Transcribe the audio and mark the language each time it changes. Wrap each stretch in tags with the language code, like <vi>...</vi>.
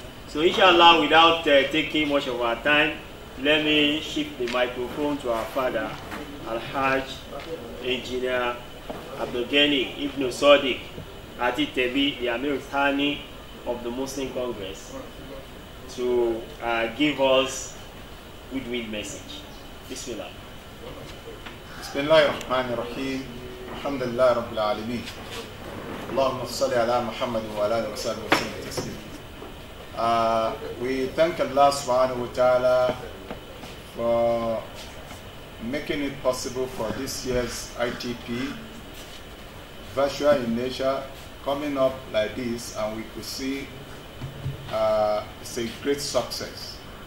<en>So inshallah, without taking much of our time, let me shift the microphone to our father, Al-Hajj Engineer Abdulgani Ibn Sadiq Atitebi, the Amir Thani of the Muslim Congress, to give us goodwill message. Bismillah.</en> <ar>Bismillahir Rahmanir Rahim. الحمد لله رب العالمين اللهم صل على محمد وعلى آله وصحبه وسلم تسليما.</ar> <en>We thank Allah subhanahu wa ta'ala for making it possible for this year's ITP virtual in nature coming up like this, and we could see it's a great success.</en>